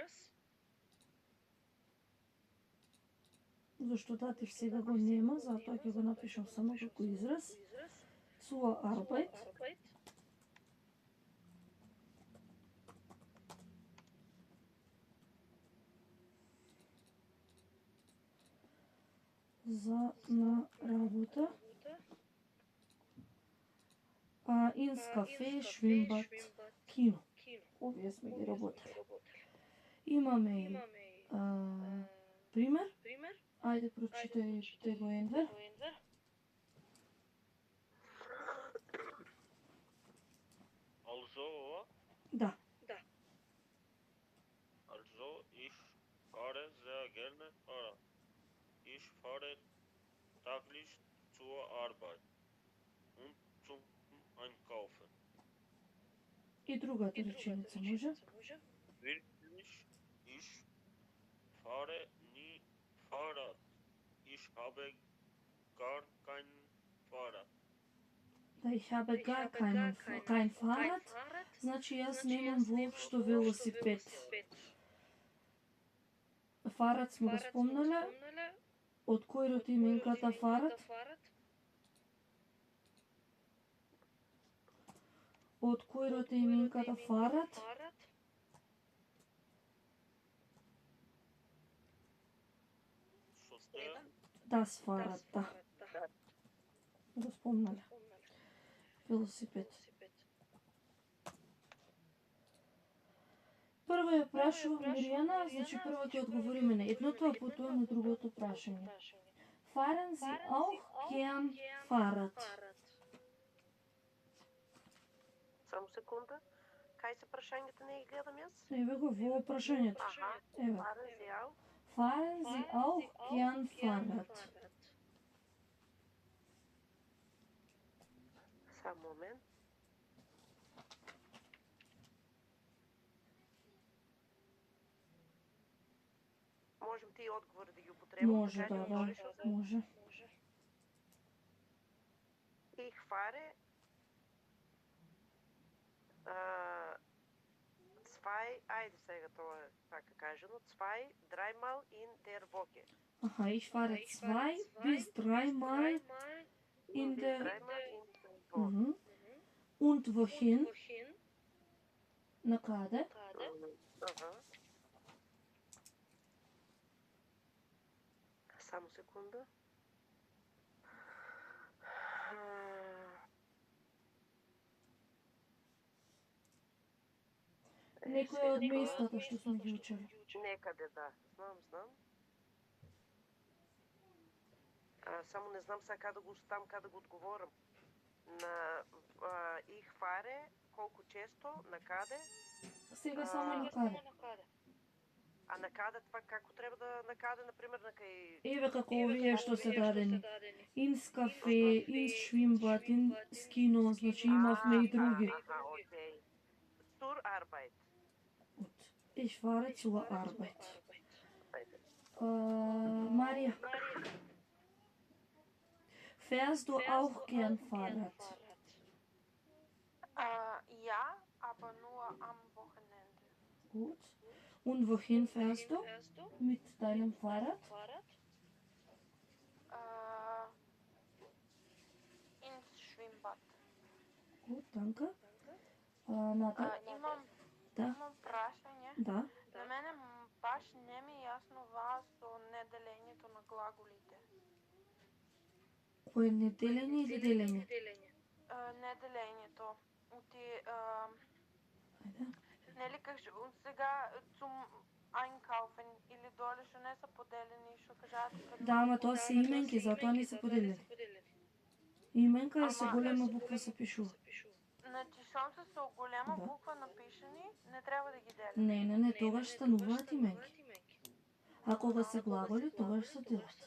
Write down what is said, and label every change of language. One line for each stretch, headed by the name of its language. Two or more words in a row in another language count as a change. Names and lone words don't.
Macedonian: зашто датив сега го нема, затоа ќе го напишам само како израз,
German: zur Arbeit,
Macedonian: за на работа,
German: ins Café,
Macedonian: швимбад, кино. Овие сме ги работели. Имаме и пример. Ајде прочитајте го Енвер. Also, Да.
German: also ich fahre sehr gerne Fahrrad. Ich fahre täglich zur Arbeit und zum Einkaufen.
Macedonian: И другата реченица може?
German: Wirklich, ich fahre nie Fahrrad. Ich habe gar kein Fahrrad. Да, ich habe gar kein Fahrrad,
Macedonian: значи јас немам воопшто велосипед. Фарад сме го спомнале, од кој род именката фарад? Од кој род именката фарад?
German: Das Fahrrad,
Macedonian: да. Го спомнале. Велосипед. Прво ја прашувам Миријана, значи прво ќе одговориме на едното, а потоа на другото прашање.
German: Fahren Sie auch gern Fahrrad?
Macedonian: Само секунда. Кај се прашањето, не ги гледам јас? Еве го во прашањето. Аха. Еве.
German: Fahren Sie auch gern Fahrrad?
Macedonian: Сам момент. Можем ти одговори да ги употребам? Може, така ли? да, може.
German: Ich fahre
Macedonian: ајде сега тоа е така кажано, 2-3
German: in der Woche. Aha, ich fahre 2 bis 3 Mal in der... 3 in der Woche. Mhm. Und wohin?
Macedonian: На каде? Ага. Само секунда. Некој од местата што сме ги учели. Некаде, да. Знам. Само не знам сега каде го одговорам. На
German: ich fahre,
Macedonian: колку често, на каде? Сега само на каде. А на каде това како треба да на каде, например, на кај... Еве како овие што се дадени.
German: Ins кафе, ins Schwimmbad, ins Kino,
Macedonian: значи имавме и други. Аха, окей.
German: Zur Arbeit. Ich fahre zur Arbeit. Maria. Fährst du auch gern Fahrrad? Ja, aber nur am Wochenende. Gut. Und wohin fährst du mit deinem Fahrrad? Ins Schwimmbad. Gut, danke.
Macedonian: Ната? Имам прашање. Да. На мене баш не ми е јасно ваа со неделењето на глаголите. Кој е неделење или делење? Неделењето. Ајде. Нели сега
German: zum einkaufen
Macedonian: или доле што не се поделени, што кажат. Да, ама тоа се именки, затоа не се поделени. Именка е со голема буква се пишува. Значи, шом се со голема буква напишани, не треба да ги делим. Не, тогаш стануваат именки. А кога се глаголи, тогаш се делат.